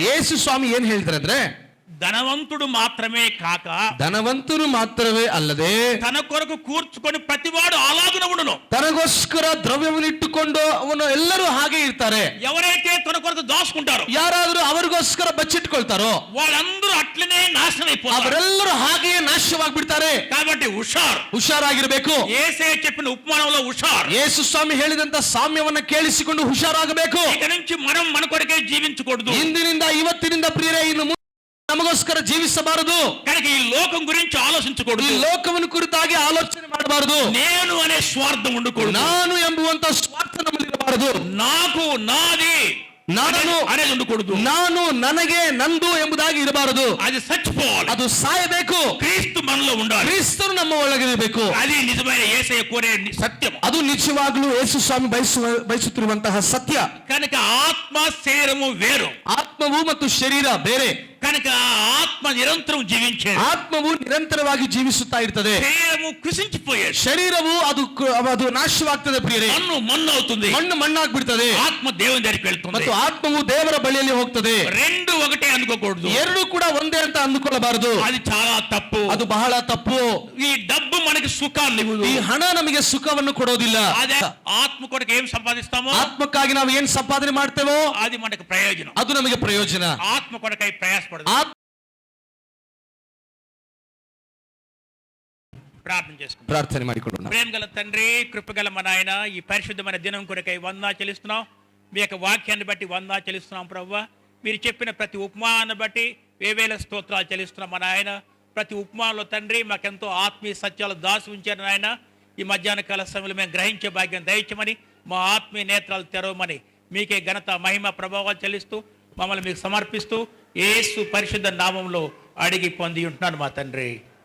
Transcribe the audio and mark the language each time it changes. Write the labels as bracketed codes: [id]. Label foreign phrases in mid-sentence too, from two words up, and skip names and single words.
[kn] ಯೇಸು ಸ್ವಾಮಿ ಏನ್ ಹೇಳ್ತಾರೆ ಅಂದ್ರೆ, [te] ధనవంతుడు మాత్రమే కాక [kn] ಧನವಂತರು ಮಾತ್ರವೇ ಅಲ್ಲದೆ [te] తన కొరకు కూర్చుకొని ప్రతివాడు అలాగున ఉండును. [kn] ತನಗೋಸ್ಕರ ದ್ರವ್ಯವನ್ನು ಇಟ್ಟುಕೊಂಡು ಅವನು ಎಲ್ಲರೂ ಹಾಗೆ ಇರ್ತಾರೆ. [te] ఎవరైతే తన కొరకు దాచుకుంటారో, [kn] ಯಾರಾದ್ರೂ ಅವರಿಗೋಸ್ಕರ ಬಚ್ಚಿಟ್ಕೊಳ್ತಾರೋ [te] వాళ్ళందరూ అట్లనే నాశనం అయిపోతారు. [kn] ಅವರೆಲ್ಲರೂ ಹಾಗೆಯೇ ನಾಶವಾಗ್ಬಿಡ್ತಾರೆ. [te] కాబట్టి [kn] ಹುಷಾರಾಗಿರ್ಬೇಕು. [te] యేసయ్య చెప్పిన ఉపమానంలో హుషార్. [kn] ಯೇಸು ಸ್ವಾಮಿ ಹೇಳಿದಂತ ಸಾಮ್ಯವನ್ನ ಕೇಳಿಸಿಕೊಂಡು ಹುಷಾರಾಗಬೇಕು. [te] ఇక నుంచి మనం మన కొరకే జీవించకూడదు. [kn] ಇಂದಿನಿಂದ ಇವತ್ತಿನಿಂದ ಪ್ರಿಯರೇ, ಇನ್ನು ನಮಗೋಸ್ಕರ ಜೀವಿಸಬಾರದು. [te] కనుక ఈ లోకం గురించి [kn] ಈ [te] ఆలోచించకూడదు. [kn] ಲೋಕವನ್ನು ಕುರಿತಾಗಿ ಆಲೋಚನೆ ಮಾಡಬಾರದು. [te] నేను అనే స్వార్థం ఉండకూడదు. [kn] ನಾನು ಎಂಬುವಂತ ಸ್ವಾರ್ಥ ನಮ್ಮಲ್ಲಿರಬಾರದು. [te] నాకు నాది [kn] ನಾನು [te] అనేది ఉండకూడదు. [kn] ನಾನು ನನಗೆ ನಂದು ಎಂಬುದಾಗಿ ಇರಬಾರದು. [te] అది చచ్చిపోవాలి. [kn] ಅದು ಸಾಯಬೇಕು. [te] క్రీస్తు మనలో ఉండాలి. [kn] ಕ್ರಿಸ್ತನು ನಮ್ಮ ಒಳಗಿರಬೇಕು. [te] అది నిజమైన యేసయ్య కోరే సత్యం. [kn] ಅದು ನಿಜವಾಗ್ಲೂ ಯೇಸು ಸ್ವಾಮಿ ಬಯಸುತ್ತಿರುವಂತಹ ಸತ್ಯ. [te] కనుక ఆత్మ శరీరము వేరు. [kn] ಆತ್ಮವು ಮತ್ತು ಶರೀರ ಬೇರೆ. [te] కనుక ఆత్మ నిరంతరం జీవించేది, [kn] ಆತ್ಮವು ನಿರಂತರವಾಗಿ ಜೀವಿಸುತ್ತಾ ಇರ್ತದೆ. [te] శరీరము కృషించిపోయేది. [kn] ಶರೀರವು ಅದು ನಾಶವಾಗ್ತದೆ ಪ್ರಿಯರೇ. [te] మన్ను అవుతుంది. [kn] ಮಣ್ಣಾಗ್ಬಿಡ್ತದೆ. [te] ఆత్మ దేవుని దగ్గరికి వెళ్తుంది. [kn] ಮತ್ತು ಆತ್ಮವು ದೇವರ ಬಳಿಯಲ್ಲಿ ಹೋಗ್ತದೆ. [te] రెండు ఒకటే అనుకోకూడదు. [kn] ಎರಡು ಕೂಡ ಒಂದೇ ಅಂತ ಅಂದುಕೊಳ್ಳಬಾರದು. [te] అది చాలా తప్పు. [kn] ಅದು ಬಹಳ ತಪ್ಪು. [te] ఈ డబ్బు మనకి సుఖాన్ని ఇవ్వదు. [kn] ಈ ಹಣ ನಮಗೆ ಸುಖವನ್ನು ಕೊಡೋದಿಲ್ಲ. [te] అదే ఆత్మ కొరకు ఏం సంపాదిస్తామో, [kn] ಆತ್ಮಕ್ಕಾಗಿ ನಾವು ಏನ್ ಸಂಪಾದನೆ ಮಾಡ್ತೇವೋ [te] అది మనకు ప్రయోజనం. [kn] ಅದು ನಮಗೆ ಪ್ರಯೋಜನ. [te] ఆత్మ కొరకై ప్రయాసపడదు. ప్రార్థన చేసుకుందాం. [kn] ಪ್ರಾರ್ಥನೆ ಮಾಡಿಕೊಳ್ಳೋಣ. [te] ప్రేమ గల తండ్రి, కృపగల మా నాయన, ఈ పరిశుద్ధమైన దినం కొరకై వందనా చెల్లిస్తున్నాం. మీ యొక్క వాక్యాన్ని బట్టి వందనా చెల్లిస్తున్నాం ప్రభువా. మీరు చెప్పిన ప్రతి ఉపమానాన్ని బట్టి వేవేల స్తోత్రాలు చెల్లిస్తున్నాం మా నాయన. ప్రతి ఉపమానంలో తండ్రి మాకెంతో ఆత్మీయ సత్యాలు దాసి ఉంచారు నాయన. ఈ మధ్యాహ్న కాల సమయంలో మేము గ్రహించే భాగ్యం దయచేయమని, మా ఆత్మీయ నేత్రాలు తెరవమని, మీకే ఘనత మహిమ ప్రభావాలు చెల్లిస్తూ మమ్మల్ని మీకు సమర్పిస్తూ యేసు పరిశుద్ధ నామంలో అడిగి పొంది ఉంటున్నాను మా తండ్రి.